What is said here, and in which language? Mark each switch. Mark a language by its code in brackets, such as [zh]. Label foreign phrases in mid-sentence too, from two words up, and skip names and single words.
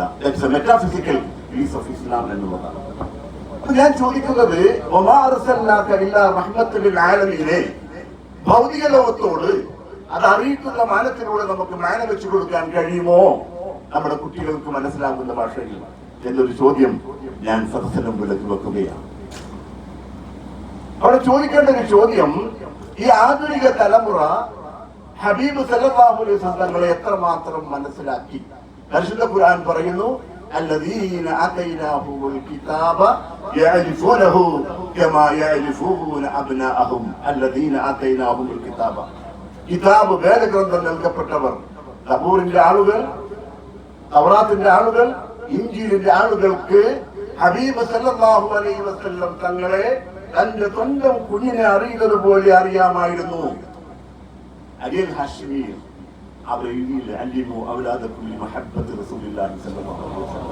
[en] That's a metaphysical piece of Islam [ml] എന്നുള്ളതാണ്. അപ്പൊ ഞാൻ ചോദിക്കുന്നത്, [ar] وما أرسلناك إلا رحمة للعالمين, [ml] ഭൗതിക ലോകത്തോട് അത് അറിയിക്കുന്ന മാനത്തിലൂടെ നമുക്ക് മാന വെച്ചു കൊടുക്കാൻ കഴിയുമോ നമ്മുടെ കുട്ടികൾക്ക് മനസ്സിലാകുന്ന ഭാഷയിൽ എന്നൊരു ചോദ്യം ഞാൻ സദസ്സിന് മുമ്പിലേക്ക് വെക്കുകയാണ്. അവിടെ ചോദിക്കേണ്ട ഒരു ചോദ്യം, ഈ ആധുനിക തലമുറ ഹബീബ് [ar] صلى الله عليه وسلم [ml] തങ്ങളെ എത്രമാത്രം മനസ്സിലാക്കി? പരിശുദ്ധ ഖുർആൻ പറയുന്നു, [ar] الذين آتيناهم الكتاب يعرفونه كما يعرفون أبناءهم الذين آتيناهم الكتاب. [ml] കിതാബ് വേദഗ്രന്ഥം നൽകപ്പെട്ടവർ, സബൂറിന്റെ ആളുകൾ, തൗറാത്തിന്റെ ആളുകൾ, ഇഞ്ചീലിന്റെ ആളുകൾക്ക് ഹബീബ് [ar] صلى الله عليه وسلم [ml] തങ്ങളെ തന്റെ സ്വന്തം കുഞ്ഞിനെ അറിയുന്നത് പോലെ അറിയാമായിരുന്നു. [ar] അലിൽ ഹാഷിമി [ml] അവർ എഴുതിയില്ല, [ar] علموا أولادكم لمحبة رسول الله صلى الله عليه وسلم.